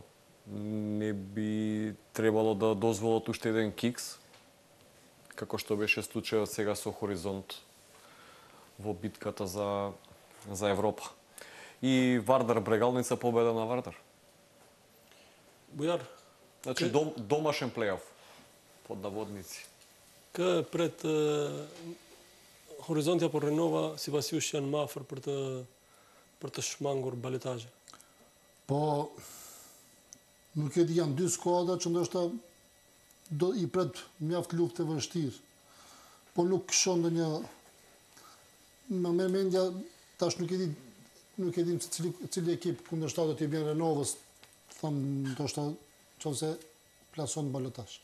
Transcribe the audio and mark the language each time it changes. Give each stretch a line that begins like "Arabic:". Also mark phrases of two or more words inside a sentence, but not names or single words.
Macedonian: Не би требало да дозволат уште еден кикс, како што беше случајот сега со Хоризонт. во битката за Европа. И Вардар Брегалница победа на Вардар. Бујар, Значи домашен плейоф под наводници.
Albanian: пред Хоризонтja po Renova, sipas jush janë më afër për të shmangur balotazhin. Po, nuk e di, janë dy skuadra që ndoshta i pret mjaft luftë e vështirë. Po nuk shoh ndonjë më merr mendja tash nuk e di se cili ekip kundërshtar do t'i bën Renovës, them ndoshta nëse plason në balotazh.